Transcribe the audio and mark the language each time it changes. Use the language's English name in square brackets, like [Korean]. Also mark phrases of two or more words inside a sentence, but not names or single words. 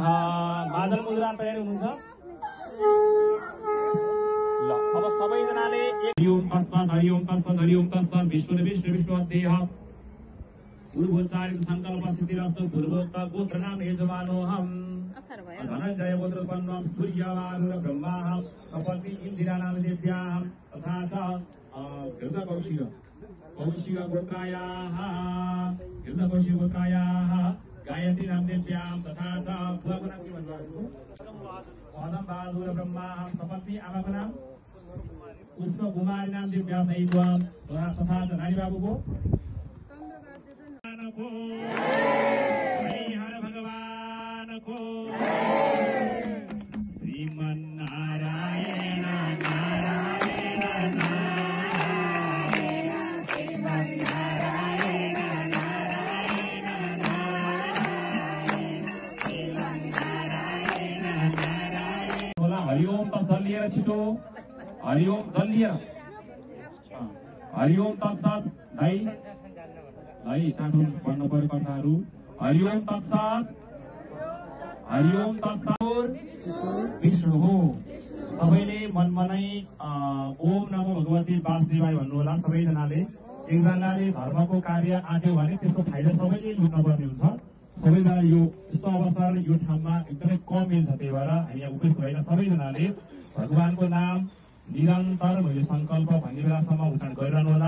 [Nepali] मादल मुद्रा तयारी हुनुहुन्छ ल। अब सबैजनाले [Sanskrit] हरिओम तत्सत् हरिओम तत्सत् हरिओम तत्सत् विष्णु विष्णु अध्यय पूर्वोच्चारित संकल्प सिद्धिरस्तु पूर्वोक्त गोत्र नाम यजमानोऽहं धनञ्जय गोत्रोत्पन्नं सूर्यवारुण ब्रह्माहं सपत्नी इन्दिरा नाम देव्याहं तथा च गृहकौशिक कौशिक गोत्रायाः गायत्री नाम देव्यां तथा च [Nepali] बुवाको नाम के भन्नुभएको [Sanskrit] पदम बहादुर ब्रह्माहं सपत्नी [Nepali] आमाको नाम [Sanskrit] पुष्प कुमारी नाम देव्या सहित्वां तथा च [Nepali] नानी बाबुको हरिहर भगवानको [Sanskrit] श्रीमन्नारायण नारायण हरिओम तत्सत् [Nepali] लिएर छिटो हरिओम जल लिएर [Sanskrit] हरिओम तत्सत् [Nepali] दाइ चाँडो पढ्नु पर्यो कथाहरू। [Sanskrit] हरिओम तत्सत् विष्णु [Nepali] सबैले मनमनै [Sanskrit] ओम नमो भगवती वासुदेवाय [Nepali] भन्नुहोला। सबैजनाले एकजनाले धर्मको कार्य आँट्यो भने त्यसको फाइदा सबैले लुट्नुपर्ने हुन्छ। सबैजना यो यस्तो अवसर यो ठाउँमा एकदमै कम मिल्छ, त्यही भएर हामी यहाँ उपस्थित भएका सबैजनाले भगवानको नाम निरन्तर मैले संकल्प भन्ने बेलासम्म उच्चारण गरिरहनु होला।